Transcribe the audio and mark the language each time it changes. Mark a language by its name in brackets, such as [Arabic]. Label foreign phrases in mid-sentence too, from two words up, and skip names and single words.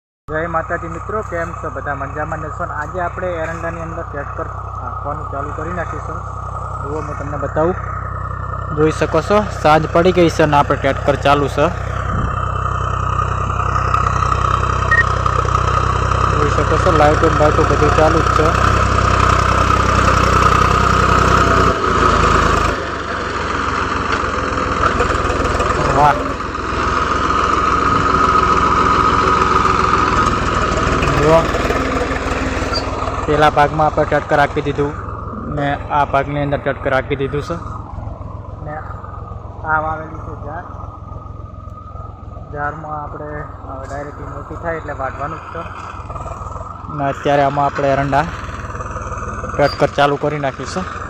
[Gujarati] જય માતાજી મિત્રો, કેમ છો બધા મજામાં ને છો। આજ આપણે એરંડાની અંદર ટ્રેક્ટર હાંકવાનું ચાલુ કરી નાખીશું। જુઓ મેં તમને બતાવું, જોઈ શકો છો સાંજ પડી ગઈ છે ને આપણે ટ્રેક્ટર ચાલુ છે। જોઈ શકો છો લાઈટો બધું ચાલુ જ છે। વાહ, પેલા ભાગમાં આપણે ટ્રેક્ટર હાંકી દીધું ને આ ભાગની અંદર ટ્રેક્ટર હાંકી દીધું છે ને આ વાવેલી છે જાર। જારમાં આપણે ડાયરેક્ટલી મોટી થાય એટલે વાઢવાનું જ છે ને અત્યારે આમાં આપણે એરંડા ટ્રેક્ટર ચાલુ કરી નાખીશું।